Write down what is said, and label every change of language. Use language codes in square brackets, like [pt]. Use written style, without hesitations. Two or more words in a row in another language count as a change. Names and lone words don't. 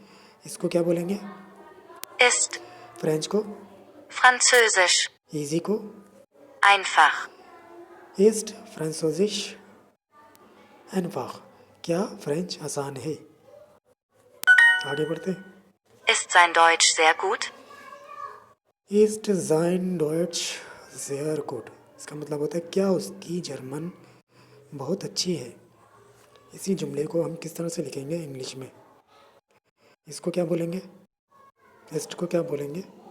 [hi] इसको क्या बोलेंगे? [de] Ist. [hi] फ्रेंच को? [de] Französisch. [hi] ईजी को? [de] Einfach. ist Französisch einfach, [hi] क्या फ्रेंच आसान है? आगे बढ़ते हैं। [de] Ist sein Deutsch sehr gut? ist sein Deutsch sehr gut, [hi] इसका मतलब होता है क्या उसकी जर्मन बहुत अच्छी है। इसी जुमले को हम किस तरह से लिखेंगे इंग्लिश में? इसको क्या बोलेंगे? ईस्ट को क्या बोलेंगे?